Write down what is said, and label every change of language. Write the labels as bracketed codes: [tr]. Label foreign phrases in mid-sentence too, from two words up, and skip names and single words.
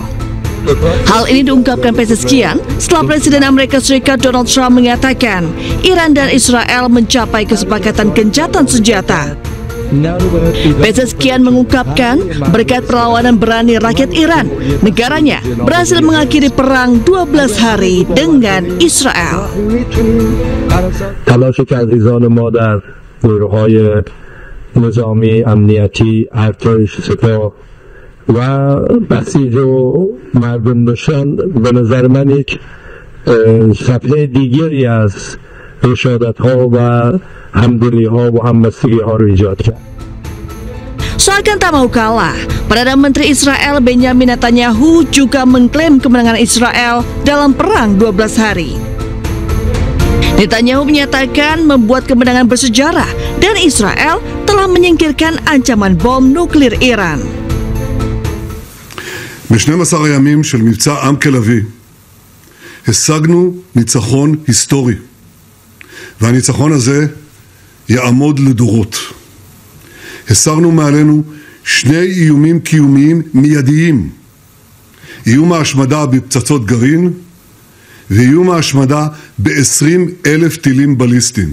[id] Hal ini diungkapkan Pezeshkian setelah Presiden Amerika Serikat Donald Trump mengatakan Iran dan Israel mencapai kesepakatan gencatan senjata. Pezeshkian mengungkapkan berkat perlawanan berani rakyat Iran, negaranya berhasil mengakhiri perang 12 hari dengan Israel. [fa] تلاش که عزیزان ما در دوره‌های نظامی امنیتی ارتش سپاه و بسیج و مردم نشان به نظر من یک صفحه دیگری از رشادت ها و همدلی ها و همبستگی ها رو ایجاد کرد. [id] Seakan tak mau kalah, Perdana Menteri Israel Benjamin Netanyahu juga mengklaim kemenangan Israel dalam perang 12 hari. Netanyahu menyatakan membuat kemenangan bersejarah dan Israel telah menyingkirkan ancaman bom nuklir Iran. [he] ב-12 הימים של מבצע עם כלבי השגנו ניצחון היסטורי, והניצחון הזה יעמוד לדורות. הסרנו מעלינו שני איומים קיומיים מיידיים: איום ההשמדה בפצצות גרעין ואיום ההשמדה ב-20,000 טילים בליסטיים.